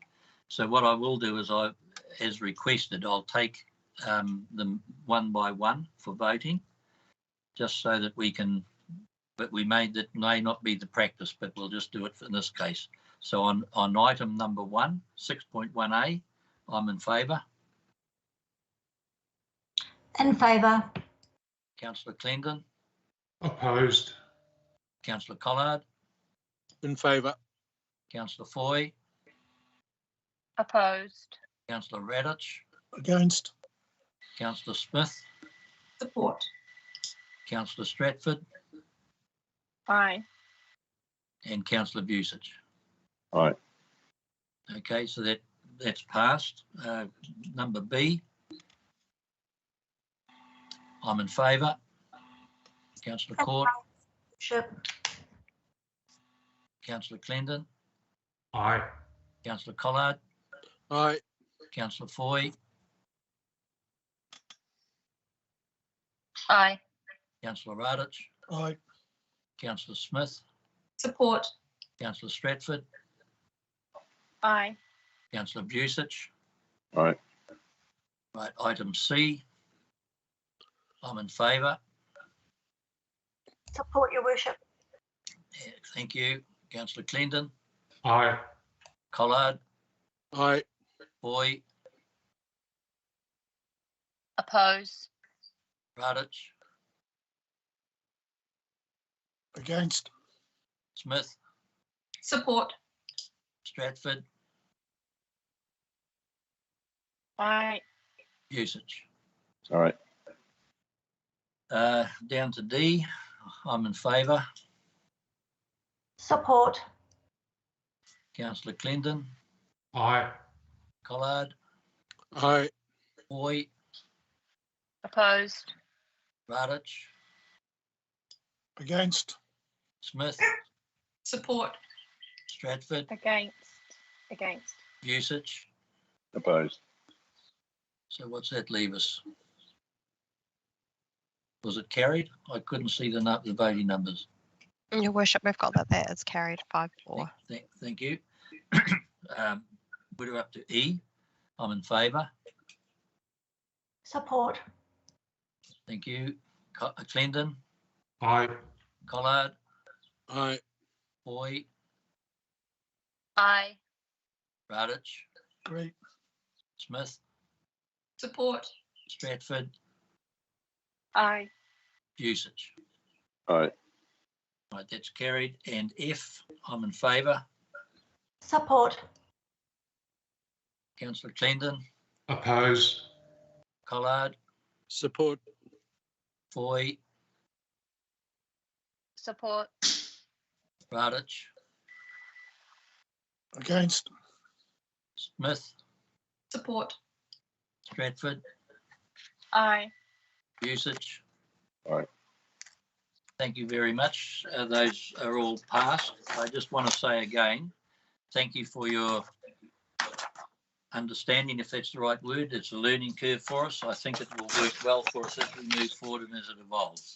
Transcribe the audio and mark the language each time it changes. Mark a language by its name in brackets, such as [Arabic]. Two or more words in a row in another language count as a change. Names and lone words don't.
[English] So what I will do is as requested, I'll take them one by one for voting, just so that we can, but that may not be the practice, but we'll just do it in this case. So on item number 1, 6.1a, I'm in favour. In favour. Councillor Clendon. Opposed. Councillor Collard. In favour. Councillor Foy. Opposed. Councillor Radich. Against. Councillor Smith. Support. Councillor Stratford. Aye. And Councillor Vusic. Aye. Okay, so that's passed. Number B. I'm in favour. Councillor Court. Councillor Clendon. Aye. Councillor Collard. Aye. Councillor Foy. Aye. Councillor Radich. Aye. Councillor Smith. Support. Councillor Stratford. Aye. Councillor Vusic. Aye. Right, item C. I'm in favour. Support, Your Worship. Thank you. Councillor Clendon. Aye. Collard. Aye. Foy, Oppose. Radich, Against. Smith, Support. Stratford, Aye. Usage. All right. Down to D, I'm in favour. Support. Councillor Clendon, Aye. Collard, Aye. Foy, Opposed. Radich, Against. Smith, Support. Stratford, Against. Against. Usage. Opposed. So what's that leave us? Was it carried? I couldn't see the voting numbers. Your worship, we've got that is carried 5-4. Thank you. We're up to E. I'm in favour. Support. Thank you. Clendon, Aye. Collard, Aye. Foy, Aye. Radich, Great. Smith, Support. Stratford, Aye. Usage. Aye. Right, that's carried. And F, I'm in favour. Support. Councillor Clendon, Oppose. Collard, Support. Foy, Support. Radich, Against. Smith, Support. Stratford, Aye. Usage. Aye. Thank you very much. Those are all passed. I just want to say again, thank you for your understanding, if that's the right word. It's a learning curve for us. I think it will work well for us as we move forward and as it evolves.